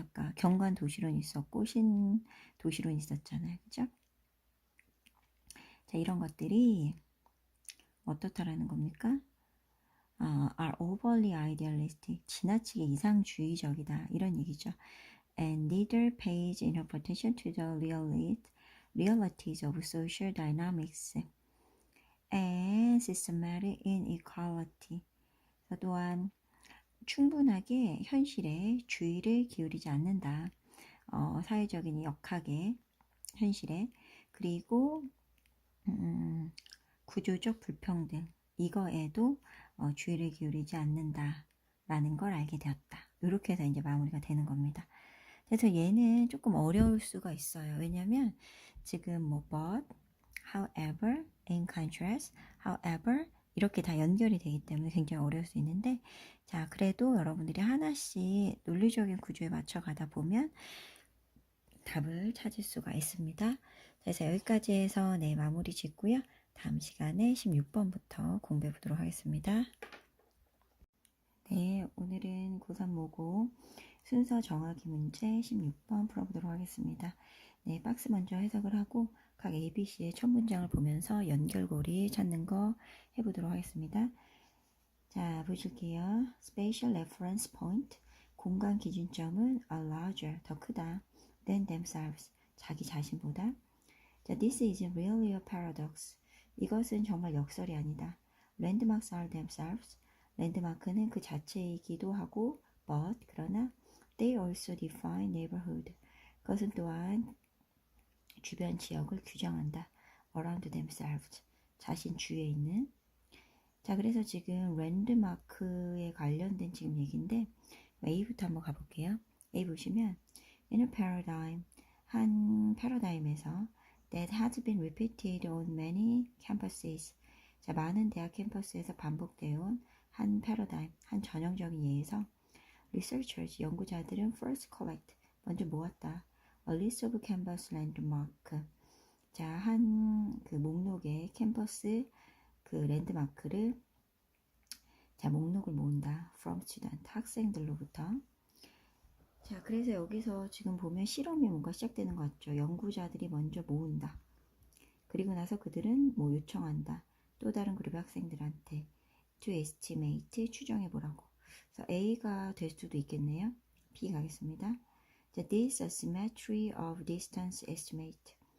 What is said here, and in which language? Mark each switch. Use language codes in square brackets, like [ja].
[ko] 아까 경관 도시론이 있었고 신 도시론이 있었잖아요, 그죠? 자, 이런 것들이 어떻다라는 겁니까? [en] are overly idealistic [ko] 지나치게 이상주의적이다 이런 얘기죠. [en] And neither pays enough attention to the realities of social dynamics and systematic inequality. [ko] 또한 충분하게 현실에 주의를 기울이지 않는다. 사회적인 역학의 현실에 그리고 구조적 불평등 이거에도 주의를 기울이지 않는다라는 걸 알게 되었다. 이렇게 해서 이제 마무리가 되는 겁니다. 그래서 얘는 조금 어려울 수가 있어요. 왜냐하면 지금 뭐 but, however, in contrast, however 이렇게 다 연결이 되기 때문에 굉장히 어려울 수 있는데 자 그래도 여러분들이 하나씩 논리적인 구조에 맞춰 가다 보면 답을 찾을 수가 있습니다. 그래서 여기까지 해서 네 마무리 짓고요. 다음 시간에 16번부터 공부해 보도록 하겠습니다. 네, 오늘은 고3 모고 순서 정하기 문제 16번 풀어보도록 하겠습니다. 네, 박스 먼저 해석을 하고 각 ABC의 첫 문장을 보면서 연결고리 찾는 거 해보도록 하겠습니다. 자, 보실게요. [en] Spatial reference point, [ko] 공간 기준점은 [en] are larger, [ko] 더 크다. [en] than themselves, [ko] 자기 자신보다. [en] 자, this is really a paradox. [ko] 이것은 정말 역설이 아니다. [en] Landmarks are themselves. [ko] 랜드마크는 그 자체이기도 하고, but 그러나 [en] they also define neighborhood. [ko] 그것은 또한 주변 지역을 규정한다. [en] around themselves. [ko] 자신 주위에 있는. 자, 그래서 지금 랜드마크에 관련된 지금 얘기인데 A부터 한번 가볼게요. [en] A 보시면 in a paradigm, [ko] 한 패러다임에서 [en] that has been repeated on many campuses. [ko] 자, 많은 대학 캠퍼스에서 반복되어 온 한 패러다임, 한 전형적인 예에서 researchers, 연구자들은 [en] first collect, [ko] 먼저 모았다. [en] a list of campus landmark. [ko] 자, 한 그 목록에 캠퍼스 그 랜드마크를 자, 목록을 모은다. [en] from student, [ko] 학생들로부터. 자, 그래서 여기서 지금 보면 실험이 뭔가 시작되는 것 같죠. 연구자들이 먼저 모은다. 그리고 나서 그들은 뭐 요청한다. 또 다른 그룹의 학생들한테 [en] to estimate, [ko] 추정해보라고. 그래서 A가 될 수도 있겠네요. B 가겠습니다. [en] 자, this asymmetry of distance estimate.